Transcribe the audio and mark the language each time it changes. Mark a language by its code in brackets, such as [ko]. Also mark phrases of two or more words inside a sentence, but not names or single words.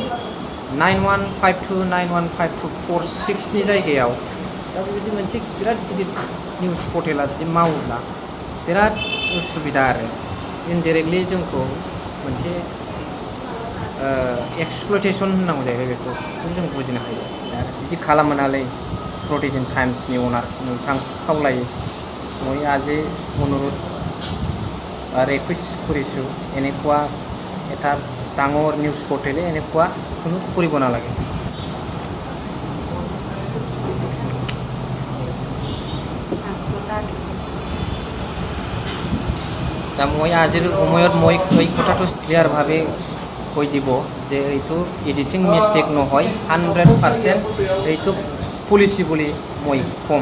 [brx] 9152 915246 जायगायाव दा बेबायदि मोनसे बिराद गिदिर [en] news portal [brx] बिदि मावोब्ला बिराद उसुबिदा आरो इनडाइरेक्टलि जोंखौ मोनसे एक्सप्लयटेसन होननांगौ जाहैबाय। बेखौ जों बुजिनो हायो। बिदि खालामो नालाय प्रतिदिन टाइम्सनि अनार नोंथां खावलायो [as] মই আজি অনুৰোধ ৰিকুৱেষ্ট কৰিছোঁ এনেকুৱা এটা ডাঙৰ [en] news portal [as] এনেকুৱা কোনো কৰিব নালাগে। दा মই আজিৰ সময়ত মই এই কথাটো ক্লিয়াৰভাৱে কৈ দিব যে এইটো [en] editing mistake [as] নহয়, 100% এইটো পলিচি বুলি মই ক'ম।